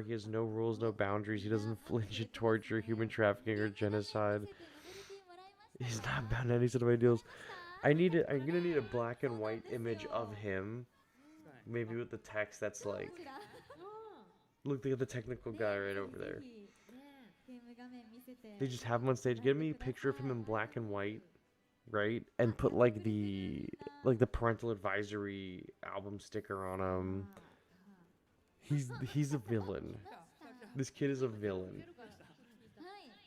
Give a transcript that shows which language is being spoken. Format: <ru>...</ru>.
<en>He has no rules, no boundaries. He doesn't flinch at torture, human trafficking, or genocide. He's not bound to any set of ideals. I'm gonna need a black and white image of him, maybe with the text that's like,</en> <ja>こちら</ja> <en>look at the technical guy right over there.</en> <ja>ぜひゲーム画面見せて</ja> <en>They just have him on stage. Get me a picture of him in black and white, right? And put like the parental advisory album sticker on him. He's a villain. This kid is a villain.</en> <ja>はい</ja>